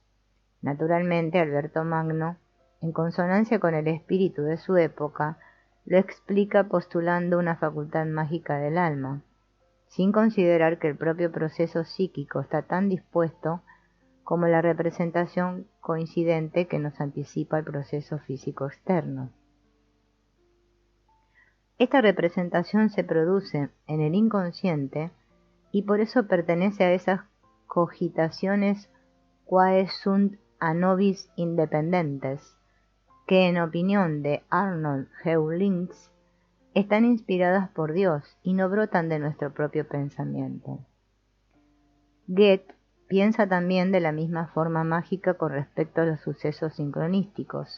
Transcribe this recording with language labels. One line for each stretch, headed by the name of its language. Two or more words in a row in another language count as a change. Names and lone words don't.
Spanish: Naturalmente, Alberto Magno, en consonancia con el espíritu de su época, lo explica postulando una facultad mágica del alma, sin considerar que el propio proceso psíquico está tan dispuesto como la representación coincidente que nos anticipa el proceso físico externo. Esta representación se produce en el inconsciente y por eso pertenece a esas cogitaciones
Latin: quae sunt a nobis independentes,
Spanish: que en opinión de Arnold Heulinks están inspiradas por Dios y no brotan de nuestro propio pensamiento. Goethe piensa también de la misma forma mágica con respecto a los sucesos sincronísticos.